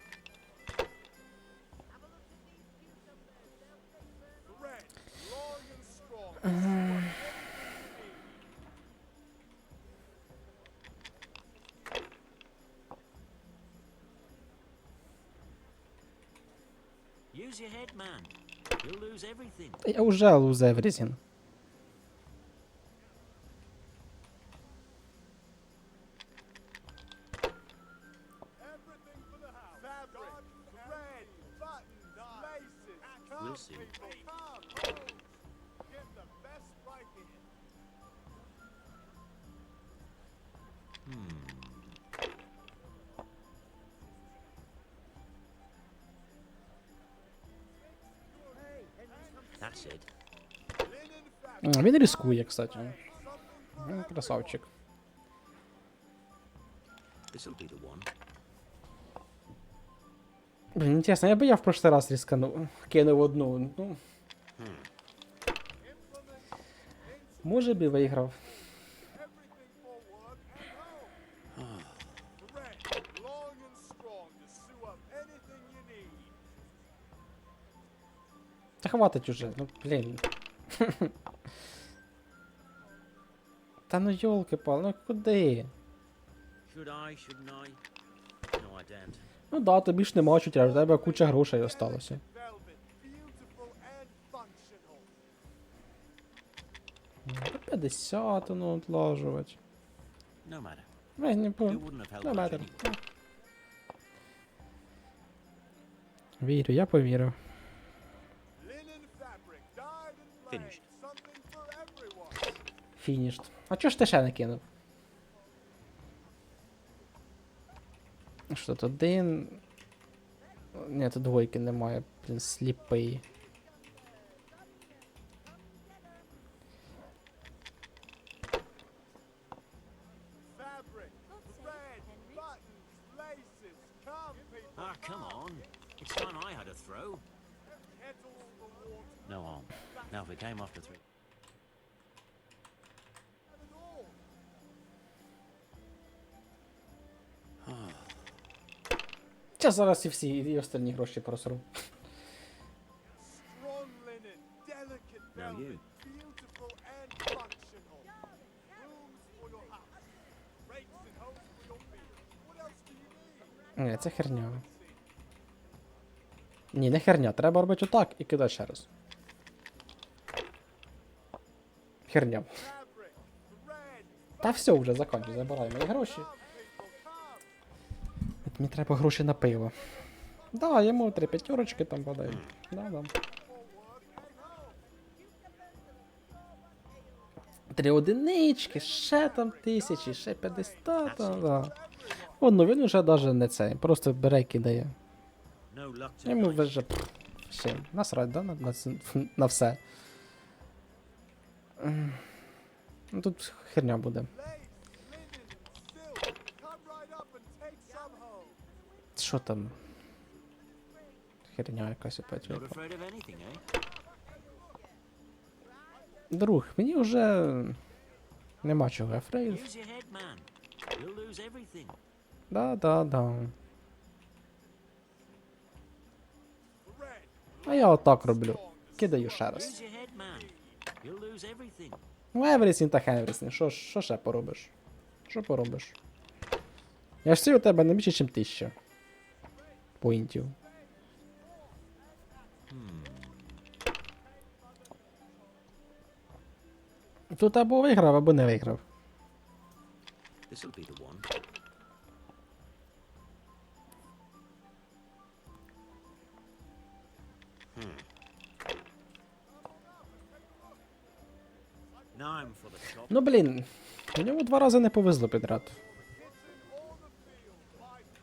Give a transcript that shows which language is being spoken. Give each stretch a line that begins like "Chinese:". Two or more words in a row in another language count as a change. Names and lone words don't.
English: Thread, long and strong. Use your head, man. You'll lose everything.
Ukrainian: Та я вже
English: lose everything. Everything for the house. Fabric, thread, buttons, laces. Come, We'll see. people, come, hose. Get the best right here. That's it.
Ukrainian: Він рискує, кстати. Він красавчик.
English: This'll be the one.
Ukrainian: Блін, інтересно, я би в прошлий раз рисканув. Кинув одну. Ну. Може би виграв.
English: Thread, long and strong to sew up anything you need.
Ukrainian: Та хватить уже, ну блін. Та ну йолки-пал, ну куди?
English: Should I, shouldn't I? No, I daren't.
Ukrainian: Ну да, тобі ж нема чуть, у тебе куча грошей осталося.
English: Velvet, beautiful and functional. 50,
Ukrainian: ну, отлажувати.
English: No matter.
Ukrainian: Не
English: It wouldn't have helped
Ukrainian: Не
English: much
Ukrainian: матер.
English: anyway.
Ukrainian: Вірю, я повірив.
English: Linen fabric, dyed and plain. Finished. Something for everyone.
Ukrainian: Фінішт. А чого ж ти ще не кинув? Що тут один? Ні, тут двойки немає, блін, сліпий.
English: Fabric, thread, buttons, laces. Come, people. Ah, come on. It's time I had a throw. Kettle the water. No harm. Now if it came after 3.
Ukrainian: Зараз зараз і всі, і останні гроші просру.
English: Strong linen, delicate Now you. velvet, beautiful and functional. Rooms for your house. Rakes and hoes for your feet. What else do you need?
Ukrainian: Ні, це херня. Ні, не херня, треба робити отак і кидати ще раз. Херня.
English: Fabric, thread,
Ukrainian: Та все вже, закінчуй, забирай мої гроші. От мені треба гроші на пиво. Да, йому 3 п'ятерочки там подай. Да. 3 одинички, ще там 1000, ще 50, да. О, ну він уже даже не цей, просто бере і кидає.
English: No luck to
Ukrainian: Йому Deutsch. вже ще насрать, да, на все. Ну тут херня буде.
English: lace, linen, silk. Come right up and take some home.
Ukrainian: Що там? Херня якась опять.
English: Not afraid of anything, eh?
Ukrainian: Друг, мені вже нема чого афрейд.
English: Use your head, man. You'll lose everything.
Ukrainian: Да. А я отак роблю. Кидаю ще раз.
English: Use your head, man. You'll lose everything.
Ukrainian: Ну, everything та everything. Що ще поробиш? Що поробиш? Я ж всі у тебе не більше, ніж 1000 поінтів. Тут або виграв, або не виграв.
English: This'll be the one. Now I'm for the chop.
Ukrainian: Ну блін, мені 2 рази не повезло підряд.
English: All the field by